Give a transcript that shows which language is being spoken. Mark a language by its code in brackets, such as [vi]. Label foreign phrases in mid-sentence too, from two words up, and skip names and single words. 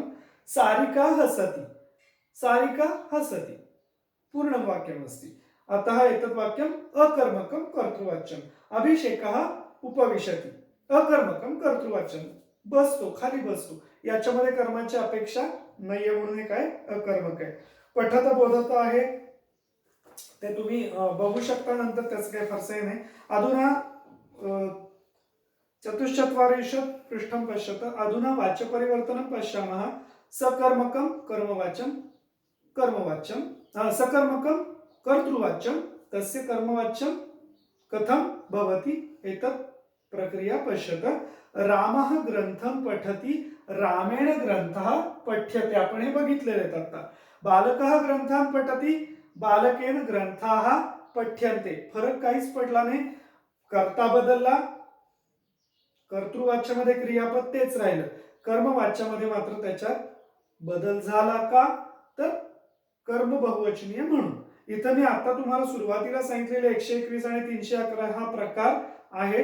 [sa] सारिका हसति. सारिका हसति पूर्णं वाक्यमस्ति. अतः एतद् वाक्यम् अकर्मकं कर्तृवाच्यम्. अभिषेकः उपविशति. अकर्मकं कर्तृवाच्यम्. [mr] बसतो, खाली बसतो. याच्यामध्ये कर्माची अपेक्षा नाहीये, म्हणून हे काय? अकर्मक आहे. पठत बोधत आहे, ते तुम्ही बघू शकता नंतर, त्याचं काही फारसं नाही. [sa] अधुना चतुश्चत्वारिंशत् पृष्ठं पश्यत. अधुना वाच्यपरिवर्तनं पश्यामः. सकर्मकं कर्मवाच्यं कर्मवाच्यं, सकर्मकं कर्तृवाच्यं तस्य कर्मवाच्यं कथं भवति एतत् प्रक्रिया पश्यत. रामः ग्रंथं पठति. रामेण ग्रंथः पठ्यते. [mr] आपण हे बघितलेले आहेत आता. [sa] बालकः ग्रंथान् पठति. बालकेन ग्रंथाः पठ्यन्ते. [mr] फरक काहीच पडला नाही. कर्ता बदलला, कर्तृवाच्यामध्ये क्रियापद तेच राहिलं, कर्मवाच्यामध्ये मात्र त्याच्यात बदल झाला का? तर कर्म बहुवचनीय म्हणून. इथं मी आता तुम्हाला सुरुवातीला सांगितलेले 121 आणि 311 हा प्रकार आहे.